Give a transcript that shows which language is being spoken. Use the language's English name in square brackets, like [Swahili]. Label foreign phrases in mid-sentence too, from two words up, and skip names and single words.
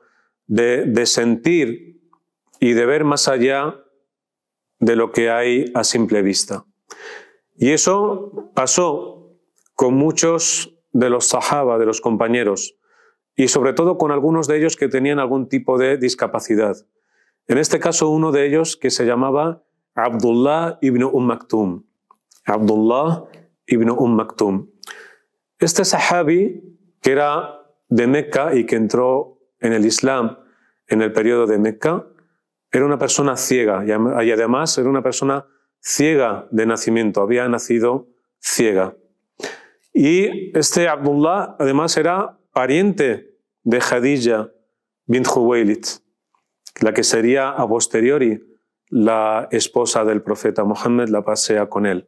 [Spanish] De sentir y de ver más allá de lo que hay a simple vista. Y eso pasó con muchos de los sahaba, de los compañeros, y sobre todo con algunos de ellos que tenían algún tipo de discapacidad. En este caso, uno de ellos que se llamaba Abdullah ibn Maktum. Abdullah ibn Maktum. Este sahabi, que era de Meca y que entró en el Islam en el periodo de Meca, era una persona ciega y además era una persona ciega de nacimiento, había nacido ciega. Y este Abdullah además era pariente de Khadija bint Khuwaylid, la que sería a posteriori la esposa del profeta Muhammad, la paz sea con él.